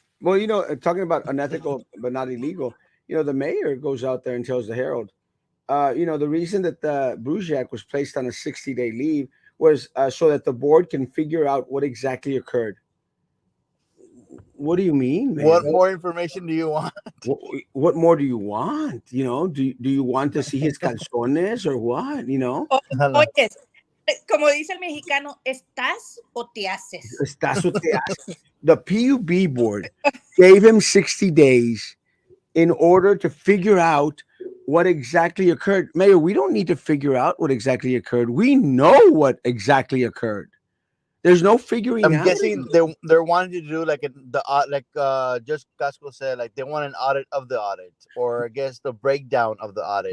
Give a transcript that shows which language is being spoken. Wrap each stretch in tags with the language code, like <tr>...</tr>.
<en>Well, talking about unethical but not illegal, the mayor goes out there and tells the Herald, the reason that the Brusiak was placed on a 60-day leave was so that the board can figure out what exactly occurred. What do you mean, man? What more information do you want? What, what more do you want? Do you want to see his calzones or what?</en> <es>O- Oyes, como dice el mexicano, ¿estás o te haces?</es> <en>That's what they ask. The PUB board gave him 60 days in order to figure out what exactly occurred. Mayor, we don't need to figure out what exactly occurred. We know what exactly occurred. There's no figuring I'm out. guessing they're wanting to do like Judge Casco said, like they want an audit of the audit, or I guess the breakdown of the audit.</en>